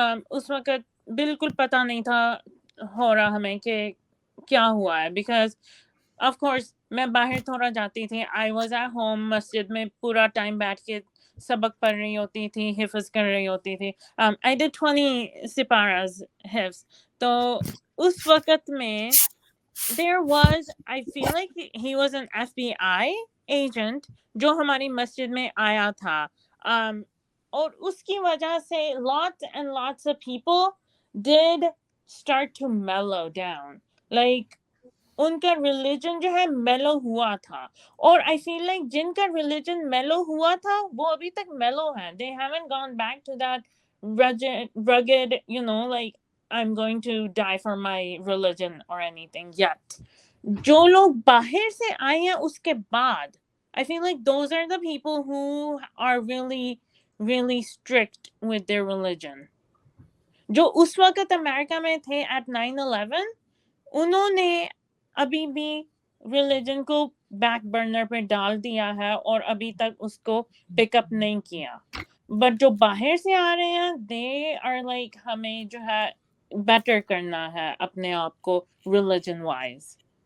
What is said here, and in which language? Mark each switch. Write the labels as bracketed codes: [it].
[ur] اس وقت بالکل پتہ نہیں تھا ہو رہا ہمیں کہ کیا ہوا ہے, [en] because of course [ur] میں باہر تھوڑا جاتی تھی. [en] I was at home, [ur] مسجد میں پورا ٹائم بیٹھ کے سبق پڑھ رہی ہوتی تھی, حفظ کر رہی ہوتی تھی. [en] I did 20 [ur] سپاراز حفظ. تو اس وقت میں [en] there was, I feel like he was an FBI agent [ur] جو ہماری مسجد میں آیا تھا, اور اس کی وجہ سے [en] lots and lots of people did start to mellow down. [ur] Like ان کا ریلیجن جو ہے میلو ہوا تھا, اور [en] I feel like [ur] جن کا ریلیجن میلو ہوا تھا وہ ابھی تک میلو ہے. [en] They haven't gone back to that rugged, you know, like I'm going to die for my religion or anything yet. [ur] جو لوگ باہر سے آئے ہیں اس کے بعد [en] I feel like those are the people who are really, really strict with their religion. [ur] جو اس وقت امریکہ میں تھے [en] at 9/11 [ur] انہوں نے ابھی بھی ریلیجن کو بیک برنر پہ ڈال دیا ہے اور ابھی تک اس کو پک اپ نہیں کیا. بٹ جو باہر سے آ رہے ہیں [en] they are like [ur] ہمیں جو ہے بیٹر کرنا ہے اپنے آپ کو ریلیجن وائز.